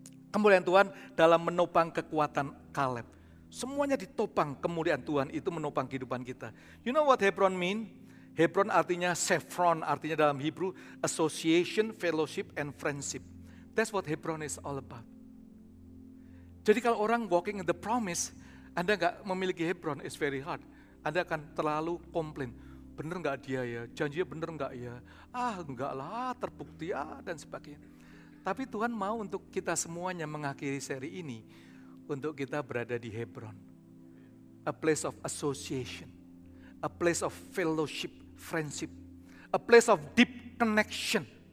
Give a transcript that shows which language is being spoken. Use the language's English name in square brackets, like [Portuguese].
[Indonesian] Kemuliaan Tuhan dalam menopang kekuatan Kaleb. Semuanya ditopang kemuliaan Tuhan itu menopang kehidupan kita. [English] You know what Hebron mean? Hebron artinya Sephron, artinya dalam Hebrew association, fellowship, and friendship. That's what Hebron is all about. [Indonesian] Jadi kalau orang [English] walking in the promise, [Indonesian] Anda nggak memiliki Hebron, [English] it's very hard. [Indonesian] Anda akan terlalu komplain. Bener nggak dia ya? Janjinya bener nggak ya? Enggak lah, terbukti dan sebagainya. Tapi Tuhan mau untuk kita semuanya mengakhiri seri ini, untuk kita berada di Hebron. [English] A place of association, a place of fellowship, friendship, a place of deep connection.